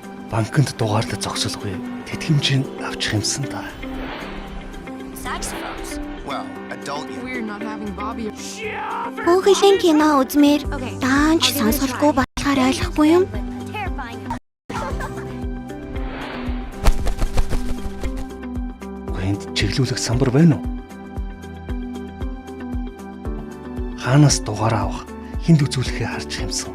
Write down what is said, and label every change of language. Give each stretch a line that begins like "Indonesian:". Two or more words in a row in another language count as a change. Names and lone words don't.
Mongolian: банкнд дугаарлаж зогсолгүй тэтгэмжийг авчих юмсан та.
English: We're not having Bobby.
Mongolian: Хүүхлийн кино үзмээр даанч сонсголгүй болохоор ойлгохгүй юм. Энд чиглүүлэх самбар байна уу? Хаанаас дугаараа авах, хинд үзүүлэхээ харж юмсан.